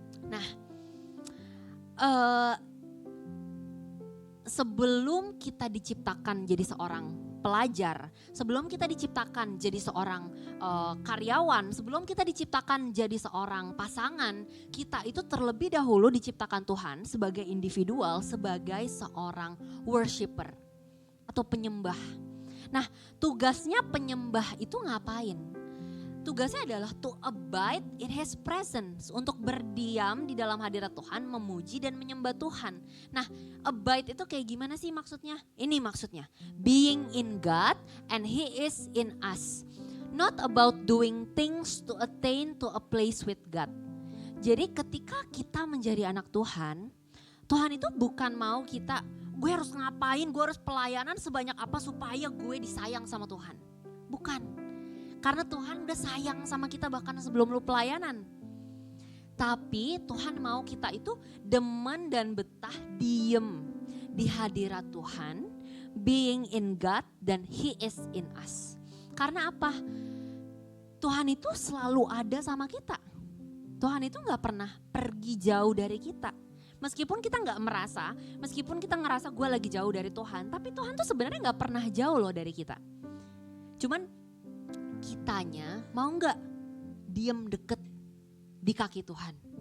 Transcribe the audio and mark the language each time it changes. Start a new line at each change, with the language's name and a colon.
Indonesian: Nah, sebelum kita diciptakan jadi seorang pelajar, sebelum kita diciptakan jadi seorang karyawan, sebelum kita diciptakan jadi seorang pasangan, kita itu terlebih dahulu diciptakan Tuhan sebagai individual, sebagai seorang worshiper atau penyembah. Nah, tugasnya penyembah itu ngapain? tugasnya adalah to abide in His presence. Untuk berdiam di dalam hadirat Tuhan, memuji dan menyembah Tuhan. Nah, abide itu kayak gimana sih maksudnya?
English: Ini maksudnya, being in God and He is in us. Not about doing things to attain to a place with God.
Indonesian: Jadi ketika kita menjadi anak Tuhan, Tuhan itu bukan mau kita, gue harus ngapain, gue harus pelayanan sebanyak apa supaya gue disayang sama Tuhan. Bukan. Karena Tuhan udah sayang sama kita bahkan sebelum lu pelayanan. Tapi Tuhan mau kita itu demen dan betah diem di hadirat Tuhan.
English: Being in God dan He is in us.
Indonesian: Karena apa? Tuhan itu selalu ada sama kita. Tuhan itu gak pernah pergi jauh dari kita. Meskipun kita gak merasa, meskipun kita ngerasa gue lagi jauh dari Tuhan. Tapi Tuhan tuh sebenarnya gak pernah jauh loh dari kita. Cuman kitanya mau nggak diem deket di kaki Tuhan.